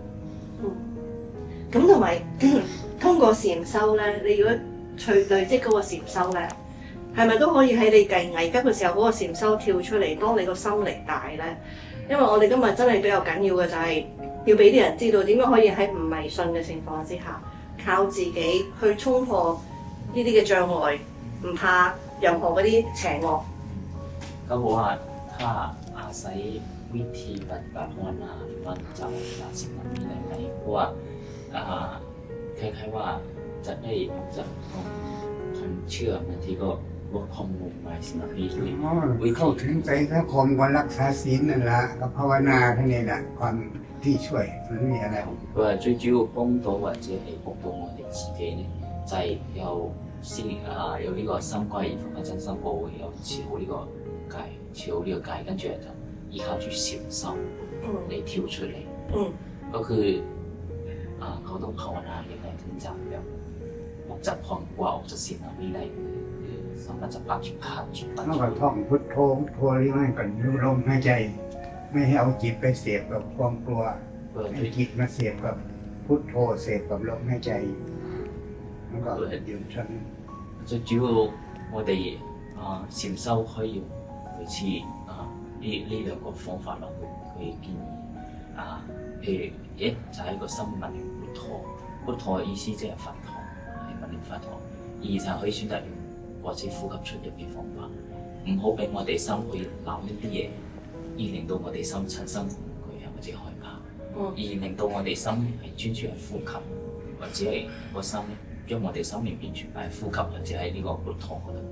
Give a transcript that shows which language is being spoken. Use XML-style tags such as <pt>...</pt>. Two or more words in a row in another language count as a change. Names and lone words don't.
<yue>咁同埋通過禪修咧，你如果累積嗰個禪修咧，係咪都可以喺你危急嘅時候嗰個禪修跳出嚟，當你個心力大咧？因為我哋今日真係比較緊要嘅就係要俾啲人知道點樣可以喺唔迷信嘅情況之下，靠自己去衝破呢啲嘅障礙，唔怕任何嗰啲邪惡。</yue> <th>เขาบอกว่าถ้าอาศัยวิธีปฏิบัติภาวนามันจะละสิ่งนั้นมีอะไรเพราะว่าคล้ายๆว่าจะได้จะความเชื่อบางทีก็ลดความงมงายสิ่งนั้นด้วย เข้าถึงใจสังคมก็รักษาศีลนั่นแหละกับภาวนาแค่นี้แหละความที่ช่วยมันมีอะไร</th> <yue>佢話最主要幫到或者係幫到我哋自己呢，就係有呢個三歸依佛法真心寶，有持好呢個戒，持好呢個戒，跟住就依靠住禪修嚟跳出嚟。</yue> <th>ก็คือเขาต้องภาวนาอย่างไรถึงจะแบบออกจากความกลัวออกจากสิ่งเหล่านี้ได้สามารถจะปัจจุบัน นอกจากท่องพุทโธพุทโธหรือไม่ก็ดูลมหายใจไม่ให้เอาจิตไปเสพกับความกลัวให้จิตมาเสพกับพุทโธเสพกับลมหายใจมันก็อยู่ชั้น</th> <yue>最主要我哋禪修可以用類似呢兩個方法落去建議譬如一就係一個心默念</yue> <th>พุทโธพุทโธ</th> <yue>嘅意思即係佛陀係默念佛陀二就係可以選擇用或者呼吸出入嘅方法唔好俾我哋心去諗呢啲嘢而令到我哋心產生恐懼或者害怕而令到我哋心係專注喺呼吸或者係個心咧將我哋心念完全擺喺呼吸或者喺呢個พุทโธ嗰度</yue>